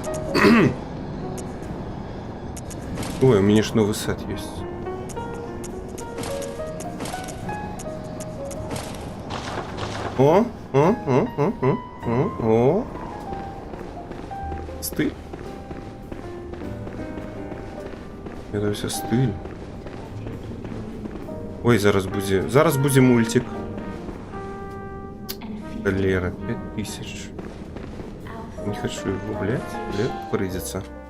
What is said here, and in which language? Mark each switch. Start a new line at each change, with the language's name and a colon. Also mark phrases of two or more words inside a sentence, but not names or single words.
Russian: Ой, у меня ж новый сет есть. О! О! Стиль. Это все стиль.
Ukrainian: Ой, зараз буде мультик.
Russian: Лера, 5000. Не хочу его, блядь, прыдется.